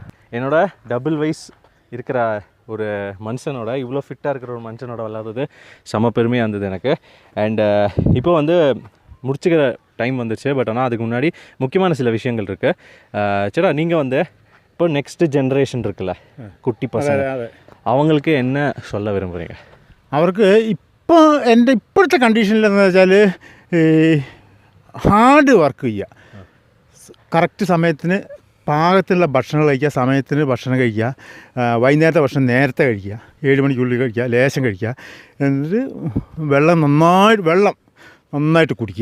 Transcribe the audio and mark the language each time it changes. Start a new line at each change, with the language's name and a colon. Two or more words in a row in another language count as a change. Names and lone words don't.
Tamil: என்னோட டபுள் வயசு இருக்கிற ஒரு மனுஷனோட இவ்வளோ ஃபிட்டாக இருக்கிற ஒரு மனுஷனோட விளாட்றது செம பெருமையாக இருந்தது எனக்கு. அண்டு இப்போ வந்து முடிச்சுக்கிற டைம் வந்துச்சு. பட் ஆனால் அதுக்கு முன்னாடி முக்கியமான சில விஷயங்கள் இருக்குது. சரிடா, நீங்கள் வந்து இப்போ
English: next generation
Tamil: இருக்குல்ல, குட்டி பசங்க, அவங்களுக்கு என்ன சொல்ல വിരുമ്പുறீங்க?
Malayalam: അവർക്ക് ഇപ്പോൾ എൻ്റെ ഇപ്പോഴത്തെ കണ്ടീഷനിലെന്ന് വെച്ചാൽ
English: hard work
Malayalam: ചെയ്യുക, കറക്റ്റ് സമയത്തിന് പാകത്തിലുള്ള ഭക്ഷണം കഴിക്കുക, സമയത്തിന് ഭക്ഷണം കഴിക്കുക, വൈകുന്നേരത്തെ ഭക്ഷണം നേരത്തെ കഴിക്കുക, 7 മണിക്കുള്ളിൽ കഴിക്കുക, ലേശം കഴിക്കുക, എന്നിട്ട് വെള്ളം നന്നായിട്ട് കുടിക്കുക.